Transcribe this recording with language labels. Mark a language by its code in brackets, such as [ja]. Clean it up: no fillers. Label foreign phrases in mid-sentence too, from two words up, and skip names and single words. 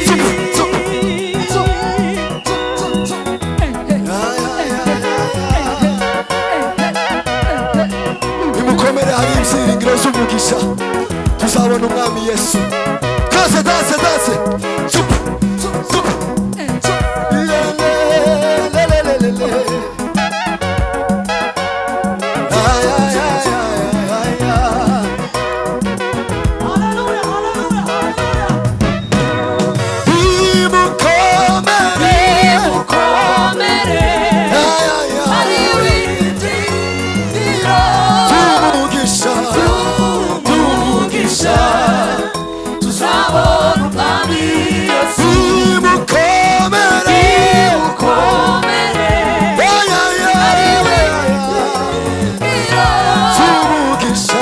[rw] nimukomere hari ibyiringiro z'umugisha tuzabona umwami yesu twese [fr] danse danse Zup, zup, zup. Le, le, le, le, le, le. Ay, ay, ay, ay, ay, ay. [rw] Nimukomere. mukomere Ay, ay, ay. ari w'ibyiringiro Umugisha. umugisha tuzabona umwami yesu Nimukomere. mukomere Ay, ay, ay, ay, ay. Umugisha.